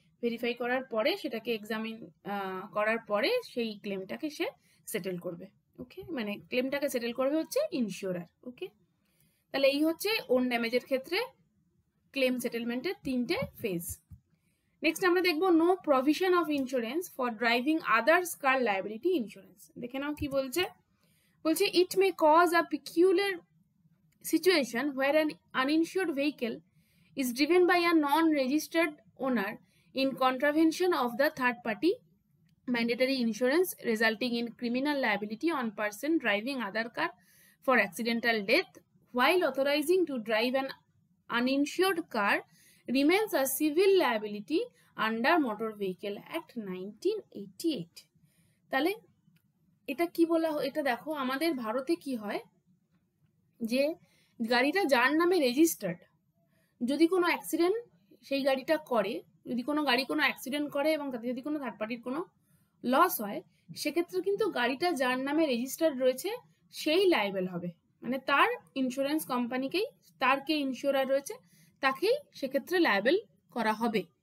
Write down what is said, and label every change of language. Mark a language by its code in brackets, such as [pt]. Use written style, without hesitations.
[bn] Verify করার পরে সেটাকে এক্সামিন করার পরে সেই ক্লেমটাকে সে সেটেল করবে। ওকে, মানে ক্লেমটাকে সেটেল করবে হচ্ছে ইনসিওরার। ওকে, তাহলে এই হচ্ছে ওন ড্যামেজের ক্ষেত্রে ক্লেম সেটেলমেন্টের 3টে ফেজ। [en] next [bn] আমরা দেখবো [en] No provision of insurance for driving others car liability insurance. [bn] দেখে নাও কি বলছে। বলছে [en] It may cause a peculiar situation where an uninsured vehicle is driven by a non-registered owner in contravention of the third party mandatory insurance, resulting in criminal liability on person driving other car for accidental death, while authorizing to drive an uninsured car remains a civil liability under Motor Vehicle Act 1988. [bn] তাহলে এটা কি বলা, এটা দেখো আমাদের ভারতে কি হয় যে গাড়িটা যার নামে রেজিস্টার্ড, যদি কোনো অ্যাক্সিডেন্ট সেই গাড়িটা করে, যদি কোনো গাড়ি কোনো অ্যাক্সিডেন্ট করে এবং তাতে যদি কোনো থার্ড পার্টির কোনো লস হয়, সেক্ষেত্রে কিন্তু গাড়িটা যার নামে রেজিস্টার্ড রয়েছে সেই লায়েবল হবে, মানে তার ইন্স্যুরেন্স কোম্পানিকেই, তার কে ইন্স্যুরার রয়েছে তাকেই সেক্ষেত্রে লায়েবল করা হবে।